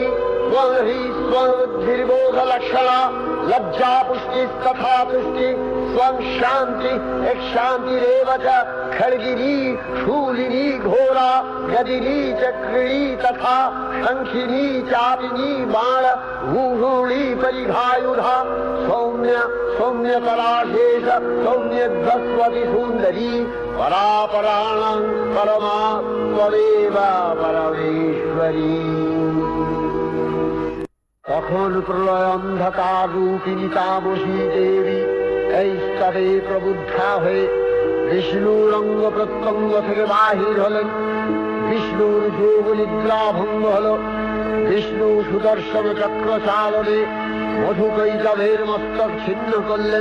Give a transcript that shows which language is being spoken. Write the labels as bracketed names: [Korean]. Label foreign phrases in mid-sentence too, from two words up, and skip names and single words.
[Sanskrit] त्वं ह्री त्वं बुद्धिर्बोधलक्षणा लज्जा पुष्टिस्तथा तुष्टि त्वं शान्ति एक शान्तिरेव च खड्गिनी शूलिनी घोरा गदिनी चक्रिणी तथा शङ्खिनी चापिनी बाण भूषूणी परिघायुधा सौम्य सौम्यकलाशेष सौम्यध्वस्वति सुन्दरी परापराणां परमा त्वमेव परमेश्वरी। [Bangla] তখন প্রলয় অন্ধকার রূপিণী তামসী দেবী এই স্তরে প্রবুদ্ধা হয়ে বিষ্ণুর অঙ্গ প্রত্যঙ্গ থেকে বাহির হলেন। বিষ্ণুর যোগ নিদ্রা ভঙ্গ হল। বিষ্ণু সুদর্শন চক্র চালনে মধুকৈটভের মস্তক ছিন্ন করলেন।